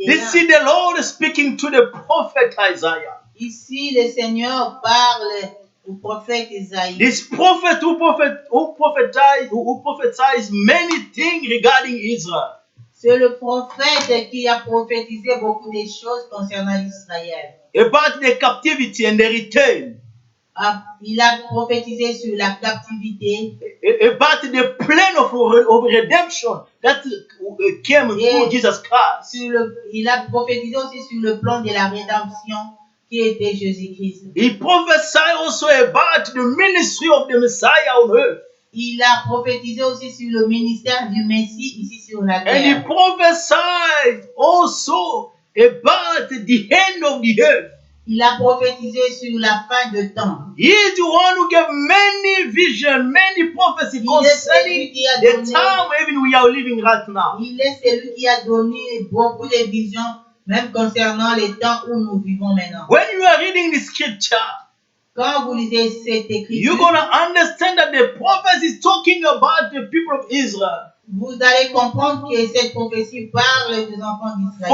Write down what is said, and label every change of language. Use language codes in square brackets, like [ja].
[en] This is the Lord speaking to the prophet Isaiah. [fr] Ici, le Seigneur parle au prophète Ésaïe. [en] This prophet who prophesies many things regarding Israel. [fr] C'est le prophète qui a prophétisé beaucoup de choses concernant Israël. [en] About the captivity and the return. [fr] Il a prophétisé sur la captivité. [en] About the plan of redemption that came through Jesus Christ. [fr] Il a prophétisé aussi sur le plan de la rédemption qui était Jésus-Christ. [en] He prophesied also about the ministry of the Messiah on earth. [fr] Il a prophétisé aussi sur le ministère du Messie ici sur la terre. [en] And he prophesied also about the end of the earth. [fr] Il a prophétisé sur la fin de temps. [en] He is the one who gave many visions, many prophecies concerning the time even we are living right now. [fr] Il est celui qui a donné beaucoup de visions, même concernant les temps où nous vivons maintenant. [en] When you are reading the scripture, [fr] quand vous lisez cette écriture, [en] you're going to understand that the prophet is talking about the people of Israel. [fr] Vous allez comprendre que cette prophétie parle des enfants d'Israël.